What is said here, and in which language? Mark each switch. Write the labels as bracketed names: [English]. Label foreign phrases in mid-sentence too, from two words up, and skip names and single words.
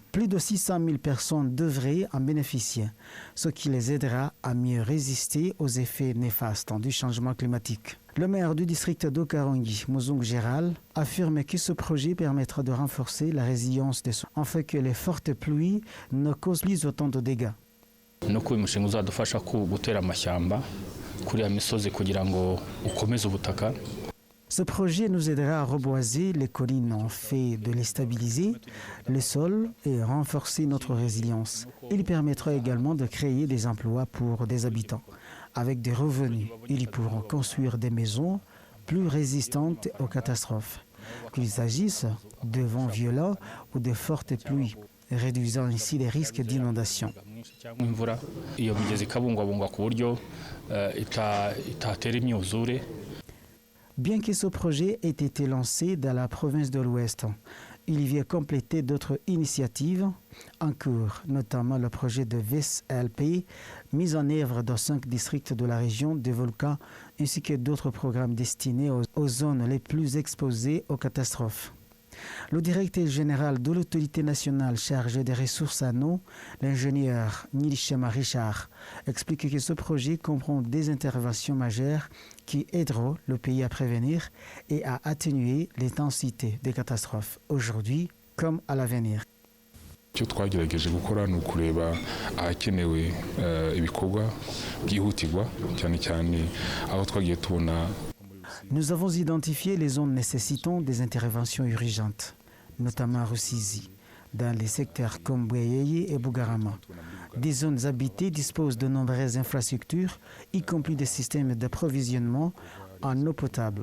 [French] Plus de 600 000 personnes devraient en bénéficier, ce qui les aidera à mieux résister aux effets néfastes du changement climatique. Le maire du district d'Okarangi, Muzungu Gérald, affirme que ce projet permettra de renforcer la résilience des sols, afin que les fortes pluies ne causent plus autant de dégâts. [Kinyarwanda] Nuko uyu mushinga uzadufasha gutera amashyamba kuri ya misozi kugira ngo ukomeze ubutaka. [French] Ce projet nous aidera à reboiser les collines en fait de les stabiliser, le sol et renforcer notre résilience. Il permettra également de créer des emplois pour des habitants. Avec des revenus, ils pourront construire des maisons plus résistantes aux catastrophes, qu'il s'agisse de vents violents ou de fortes pluies, réduisant ainsi les risques d'inondation. [Kinyarwanda] Iyo migezi ikabungwabungwa ku buryo itatera imyuzure. [French] Bien que ce projet ait été lancé dans la province de l'Ouest, il vient compléter d'autres initiatives en cours, notamment le projet de VSLP, mis en œuvre dans 5 districts de la région des volcans, ainsi que d'autres programmes destinés aux zones les plus exposées aux catastrophes. Le directeur général de l'autorité nationale chargée des ressources en eau, l'ingénieur Nilishema Richard, explique que ce projet comprend des interventions majeures qui aideront le pays à prévenir et à atténuer l'intensité des catastrophes aujourd'hui comme à l'avenir. [Kinyarwanda] icyo twagerageje gukora ni ukureba ahakenewe ibikorwa byihutirwa cyane cyane aho twagiye tubona. [French] Nous avons identifié les zones nécessitant des interventions urgentes, notamment à Rusizi, dans les secteurs comme Bweyeye et Bugarama. Des zones habitées disposent de nombreuses infrastructures, y compris des systèmes d'approvisionnement en eau potable.